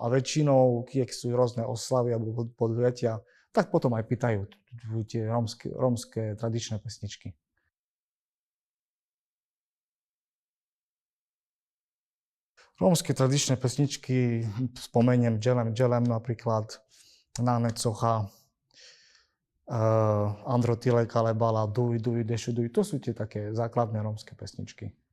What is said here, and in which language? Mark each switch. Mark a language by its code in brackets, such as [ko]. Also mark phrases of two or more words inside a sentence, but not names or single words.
[sk] A väčšinou, keď sú rôzne oslavy alebo podujatia, tak potom aj pýtajú tie rómske tradičné pesničky. Rómske tradičné pesničky, spomeniem Dželem Dželem napríklad, Náne Cocha, Andro Tile Kalebala, Duj Duj Dešu Duj, to sú tie také základné rómske pesničky.